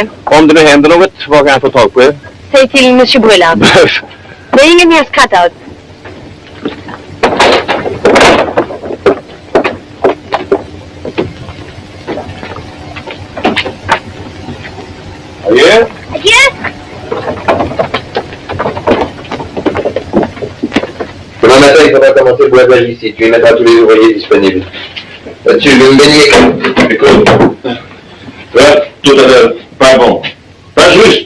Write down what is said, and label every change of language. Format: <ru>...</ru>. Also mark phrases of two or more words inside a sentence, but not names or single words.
<sv>Om det nu händer något, var kan jag få tag på er? Säg till Monsieur Brulard. Det är ingenting att skratta åt. Adjö.</sv> <fr>Adieu. Demain matin, il faudra commencer le boisage ici. Tu y mettras tous les ouvriers disponibles. Là-dessus, je vais me baigner. Écoute. Là, tout à l'heure. Pas bon. Pas juste.</fr>